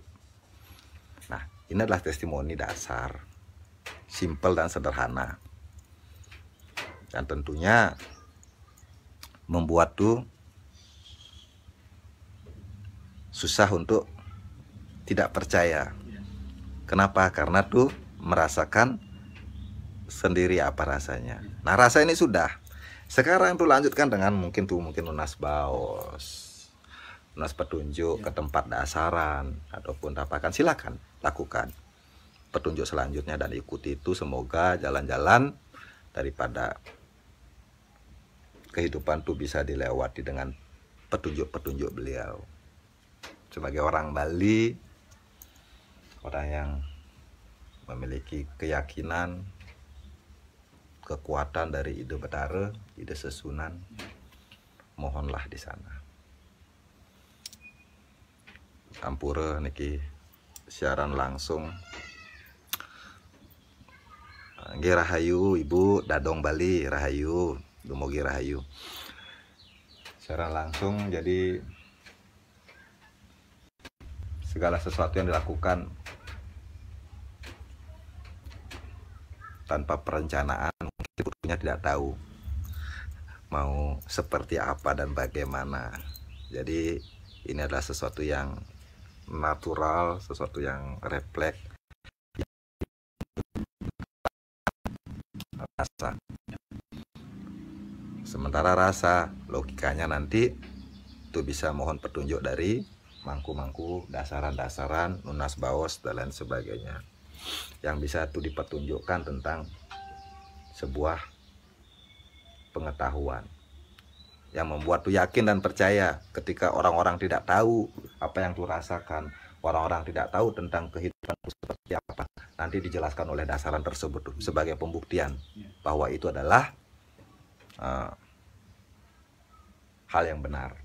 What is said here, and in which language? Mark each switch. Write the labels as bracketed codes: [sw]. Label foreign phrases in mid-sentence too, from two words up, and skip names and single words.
[id] Nah, ini adalah testimoni dasar, simple dan sederhana, dan tentunya membuat tuh susah untuk tidak percaya. Kenapa? Karena tuh merasakan sendiri apa rasanya. Nah, rasa ini sudah. Sekarang tuh lanjutkan dengan mungkin [ban] lunas baos, [id] lunas petunjuk ke tempat dasaran ataupun tapakan, silakan lakukan petunjuk selanjutnya dan ikuti itu. Semoga jalan-jalan daripada kehidupan tuh bisa dilewati dengan petunjuk-petunjuk beliau. Sebagai orang Bali, orang yang memiliki keyakinan, kekuatan dari ide Betara, ide Sesunan, mohonlah di sana. [ban] Ampura niki [id] siaran langsung. [ban] Nggih rahayu Ibu Dadong Bali, rahayu, dumugi rahayu. [id] Siaran langsung, jadi segala sesuatu yang dilakukan tanpa perencanaan, mungkin ibunya tidak tahu mau seperti apa dan bagaimana. Jadi ini adalah sesuatu yang natural, sesuatu yang refleks rasa. Sementara rasa, logikanya nanti itu bisa mohon petunjuk dari mangku-mangku, dasaran-dasaran, [ban] nunas baos [id] dan lain sebagainya, yang bisa itu dipertunjukkan tentang sebuah pengetahuan yang membuat tuh yakin dan percaya. Ketika orang-orang tidak tahu apa yang tuh rasakan, orang-orang tidak tahu tentang kehidupan seperti apa, nanti dijelaskan oleh dasaran tersebut tuh sebagai pembuktian bahwa itu adalah hal yang benar.